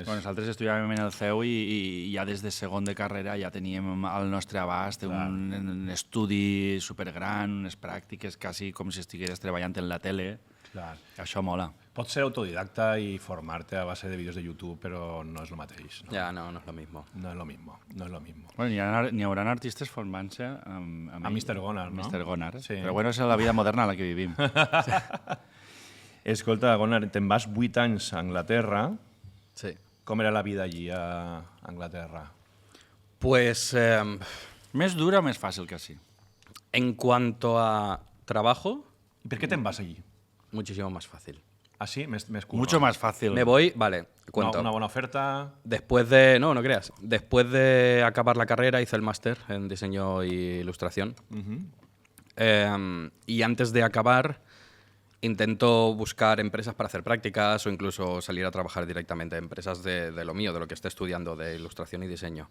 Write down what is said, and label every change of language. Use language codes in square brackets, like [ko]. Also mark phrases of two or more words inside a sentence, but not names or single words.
[ca] Bueno, nosaltres estudiàvem en el CEU i ja des de segon de carrera ja teníem al nostre abast un estudi supergran, unes pràctiques quasi com si estigueres treballant en la tele. Clar. Això mola. Pots ser autodidacta i formar-te a base de vídeos de YouTube, però no és el mateix. No, [es] Ya, no es lo mismo. no és lo mismo, no és lo mismo. [ca] Bueno, n'hi haurà artistes formant-se amb A Mr. Gonar, no? Mr. Gonar. Sí. Però bueno, és la vida moderna a la que vivim. Escolta, Gonar, te'n vas 8 anys a Anglaterra. Sí. Com era la vida allí a Anglaterra? [es] Pues [ca] Més dura o més fàcil que així? [es] en cuanto a trabajo, [ca] I per què te'n vas allí? [es] muchísimo más fácil. [ca] Ah, sí? Més curro. [es] Mucho más fácil. Me voy, vale, cuento. [ca] Una bona oferta... [es] Después de, no creas, después de acabar la carrera hice el máster en diseño y ilustración. Y antes de acabar intento buscar empresas para hacer prácticas o incluso salir a trabajar directamente en empresas de lo mío, de lo que esté estudiando, de ilustración y diseño.